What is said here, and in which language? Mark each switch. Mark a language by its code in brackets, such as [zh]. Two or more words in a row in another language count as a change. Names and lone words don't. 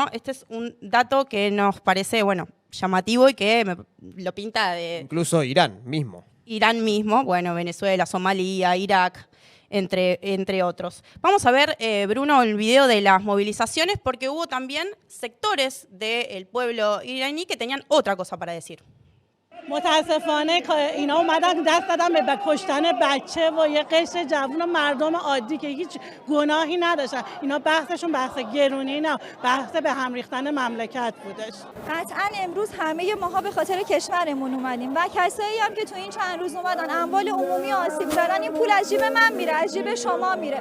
[es] Este es un dato que nos parece, bueno, llamativo y que lo pinta de... Incluso Irán mismo. Irán mismo, bueno, Venezuela, Somalia, Irak, entre otros. Vamos a ver, Bruno, el video de las movilizaciones, porque hubo también sectores del pueblo iraní que tenían otra cosa para decir. [fa] متاسفانه اینا اومدن دست دادن به کشتن بچه و یه قشر جوون و مردم عادی که هیچ گناهی نداشتن. اینا بحثشون بحث گرونی نه، بحث به هم ریختن مملکت بودش. قطعا امروز همه ماها به خاطر کشورمون اومدیم و کسایی هم که تو این چند روز اومدن اموال عمومی آسیب زدن، این پول از جیب من میره، از جیب شما میره.